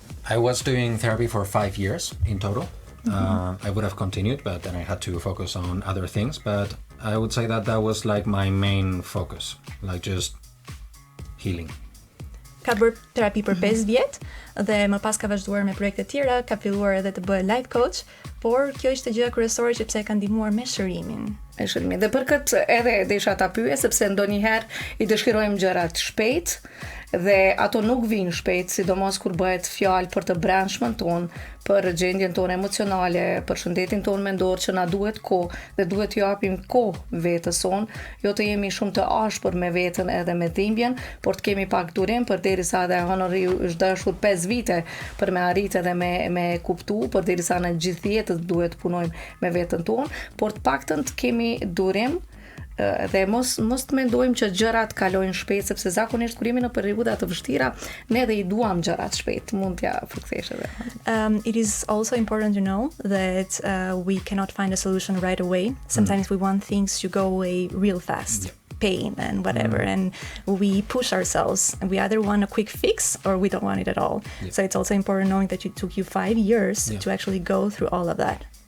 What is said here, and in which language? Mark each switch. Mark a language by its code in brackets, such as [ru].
[en] I was doing therapy for 5 years in total. I would have continued, but then I had to focus on other things. But I would say that was like my main focus, like just healing. [sq] Ka bërë terapi për 5 vjet dhe më pas ka vazhduar me projekte tjera, ka filluar edhe të bëhet life coach, por kjo ishte gjëja kryesore që pse e ka ndihmuar me shërimin. Dhe për këtë edhe desha ta pyes sepse ndonjëherë i dëshirojmë gjërat shpejt dhe ato nuk vijnë shpejt, sidomos kur bëhet fjalë për të brendshmën tonë, për gjendjen tonë emocionale, për shëndetin tonë mendor që na duhet kohë dhe duhet t'ju japim kohë vetes sonë, jo të jemi shumë të ashpër me veten edhe me dhimbjen, por të kemi pak durim përderisa edhe honori është dashur 5 vite për me arritë edhe me kuptu, përderisa në gjithë jetën duhet të punojmë me veten tonë, por të paktën të kemi durim dhe mos të mendojmë që gjërat kalojnë shpejt, sepse zakonisht kur jemi në periudha të vështira, ne dhe i duam gjërat shpejt, mund t'ja përkthesh edhe. [en] It is also important to know that we cannot find a solution right away. Sometimes we want things to go away real fast. Pain and whatever, and we push ourselves and we either want a quick fix or we don't want it at all. So it's also important knowing that it took you 5 years to actually go through all of that.